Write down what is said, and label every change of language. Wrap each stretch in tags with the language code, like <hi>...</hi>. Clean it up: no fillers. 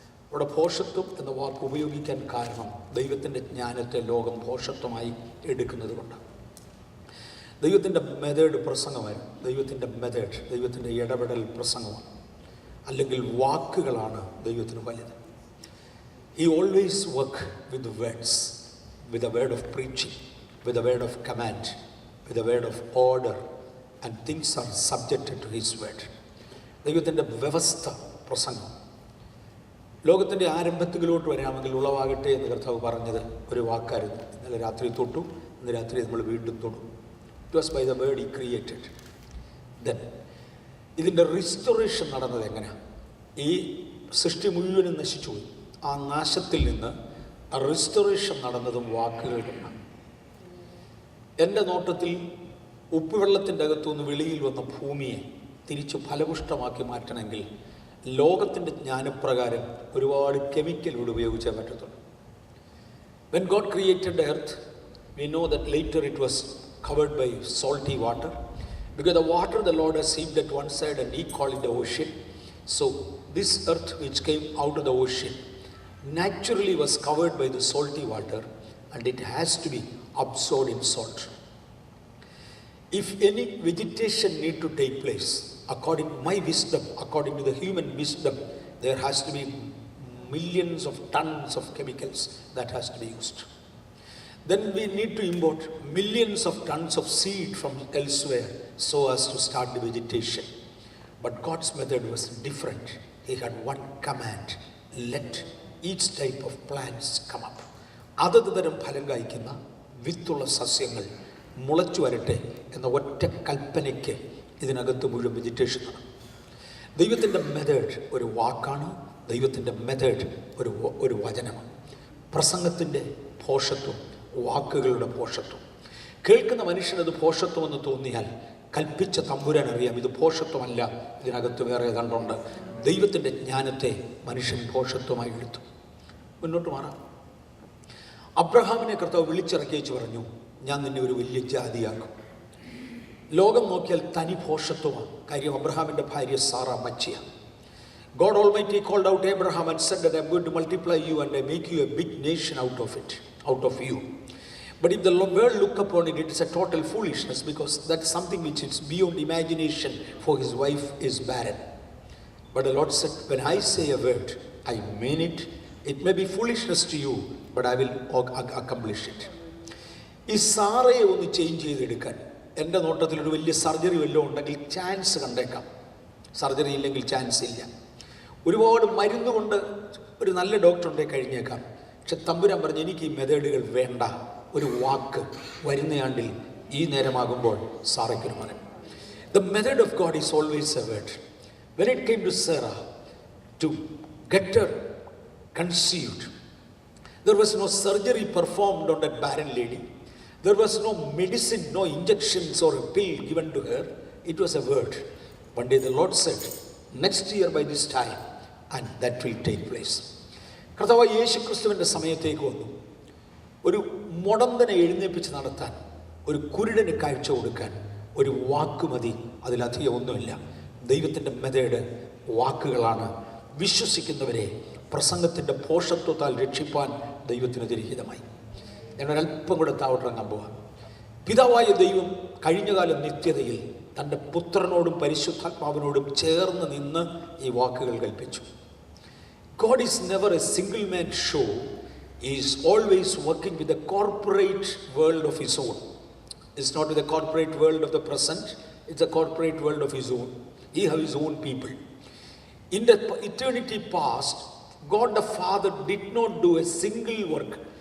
<ml>അവിടെ ഭോഷത്വം എന്ന വാക്ക് ഉപയോഗിക്കാൻ കാരണം ദൈവത്തിൻ്റെ ജ്ഞാനത്തെ ലോകം ഭോഷത്വമായി എടുക്കുന്നത് കൊണ്ടാണ്. ദൈവത്തിൻ്റെ മെത്തേഡ് പ്രസംഗമായിരുന്നു. ദൈവത്തിൻ്റെ ഇടപെടൽ പ്രസംഗമാണ്, അല്ലെങ്കിൽ വാക്കുകളാണ് ദൈവത്തിന് വലുത്.</ml> <en>He always work with words, with a word of preaching, with a word of command, with a word of order, and things are subjected to his word.</en> <ml>ദൈവത്തിൻ്റെ വ്യവസ്ഥ പ്രസംഗം. ലോകത്തിൻ്റെ ആരംഭത്തിലോട്ട് വരാമെങ്കിൽ ഉളവാകട്ടെ എന്ന് കർത്താവ് പറഞ്ഞത് ഒരു വാക്കായിരുന്നു. ഇന്നലെ രാത്രി തൊട്ടു, ഇന്ന് രാത്രി നമ്മൾ വീണ്ടും തൊടും.</ml> <en>It was by the word he created.</en> <ml>Then ഇതിൻ്റെ റിസ്റ്റോറേഷൻ നടന്നത് എങ്ങനെയാണ്? ഈ സൃഷ്ടി മുഴുവനും നശിച്ചുപോയി. ആ നാശത്തിൽ നിന്ന് റിസ്റ്റോറേഷൻ നടന്നതും വാക്കുകൾ കൊണ്ടാണ്. എൻ്റെ നോട്ടത്തിൽ ഉപ്പുവെള്ളത്തിൻ്റെ അകത്തുനിന്ന് വെളിയിൽ വന്ന ഭൂമിയെ തിരിച്ച് ഫലപുഷ്ടമാക്കി മാറ്റണമെങ്കിൽ ലോകത്തിൻ്റെ ജ്ഞാനപ്രകാരം ഒരുപാട് കെമിക്കലുകൾ ഉപയോഗിച്ചേ പറ്റത്തുള്ളൂ.</ml> <en>When God created the earth, we know that later it was covered by salty water, because the water the Lord has heaped at one side and he called it the ocean. So this earth which came out of the ocean naturally was covered by the salty water, and it has to be absorbed in salt. If any vegetation need to take place, according to my wisdom, according to the human wisdom, there has to be millions of tons of chemicals that has to be used. Then we need to import millions of tons of seed from elsewhere so as to start the vegetation. But God's method was different. He had one command: let each type of plants come up.</en> <ml>അതത് തരം ഫലം കായ്ക്കുന്ന വിത്തുള്ള സസ്യങ്ങൾ മുളച്ചു വരട്ടെ എന്ന ഒറ്റ കൽപ്പനയ്ക്ക് ഇതിനകത്ത് മുഴുവൻ വെജിറ്റേഷൻ ആണ്. ദൈവത്തിൻ്റെ മെത്തേഡ് ഒരു വാക്കാണ്. ദൈവത്തിൻ്റെ മെത്തേഡ് ഒരു വചനമാണ്. പ്രസംഗത്തിൻ്റെ ഭോഷത്വം, വാക്കുകളുടെ ഭോഷത്വം. കേൾക്കുന്ന മനുഷ്യനത് ഭോഷത്വമെന്ന് തോന്നിയാൽ കൽപ്പിച്ച തമ്പുരാൻ അറിയാം ഇത് ഭോഷത്വമല്ല, ഇതിനകത്ത് വേറെ ഏതാണ്ടുണ്ട്. ദൈവത്തിൻ്റെ ജ്ഞാനത്തെ മനുഷ്യൻ ഭോഷത്വമായി എടുത്തു. മുന്നോട്ട് മാറാം. അബ്രഹാമിനെ കർത്താവ് വിളിച്ചിറക്കിയേച്ച് പറഞ്ഞു, ഞാൻ നിന്നെ ഒരു വലിയ ജാതിയാക്കും. ലോകം നോക്കിയാൽ തനി ഭോഷത്വമാണ്. കാര്യം അബ്രഹാമിൻ്റെ ഭാര്യ Sara മച്ചിയാണ്.</ml> <en>God Almighty called out Abraham and said that I am going to multiply you and I make you a big nation out of you. But if the world look upon it, it is a total foolishness, because that's something which is beyond imagination, for his wife is barren. But the Lord said, when I say a word, I mean it. It may be foolishness to you, but I will accomplish it.</en> <ml>ഈ സാറയെ ഒന്ന് change ചെയ്തെടുക്കാൻ എൻ്റെ നോട്ടത്തിൽ ഒരു വലിയ surgery വല്ലതും ഉണ്ടെങ്കിൽ chance കണ്ടേക്കാം. സർജറി ഇല്ലെങ്കിൽ ചാൻസ് ഇല്ല. ഒരുപാട് മരുന്ന് കൊണ്ട് ഒരു നല്ല ഡോക്ടർ ഉണ്ടെങ്കിൽ കഴിഞ്ഞേക്കാം. പക്ഷെ തമ്പുരാൻ പറഞ്ഞു, എനിക്ക് ഈ മെത്തേഡുകൾ വേണ്ട. ഒരു വാക്ക് വരുന്നയാണ്ടിൽ ഈ നേരമാകുമ്പോൾ സാറയ്ക്കൊരു മകൻ.</ml> <en>The method of God is always a word. When it came to Sarah to get her conceived, there was no surgery performed on that barren lady. There was no medicine, no injections or a pill given to her. It was a word. One day the Lord said, next year by this time, and that will take place.</en> <ml>കർത്താവായ യേശു ക്രിസ്തുവിൻ്റെ സമയത്തേക്ക് വന്നു. ഒരു മുടന്തനെ എഴുന്നേൽപ്പിച്ച് നടത്താൻ, ഒരു കുരുടന് കാഴ്ച കൊടുക്കാൻ ഒരു വാക്ക് മതി, അതിലധികം ഒന്നുമില്ല. ദൈവത്തിൻ്റെ മെത്തേഡ് വാക്കുകളാണ്. വിശ്വസിക്കുന്നവരെ പ്രസംഗത്തിൻ്റെ ഭോഷത്വത്താൽ രക്ഷിപ്പാൻ ദൈവത്തിന് തിരഹിതമായി. ഞാനൊരല്പം കൂടെ താവട്ടിറങ്ങാൻ പോവാം. പിതാവായ ദൈവം കഴിഞ്ഞകാല നിത്യതയിൽ തൻ്റെ പുത്രനോടും പരിശുദ്ധാത്മാവിനോടും ചേർന്ന് നിന്ന് ഈ വാക്കുകൾ കൽപ്പിച്ചു.</ml> <en>God is never a single man show. He is always working with the corporate world of his own. It's not with the corporate world of the present, it's the corporate world of his own. He has his own people. In the eternity past, God the Father did not do a single work.</en>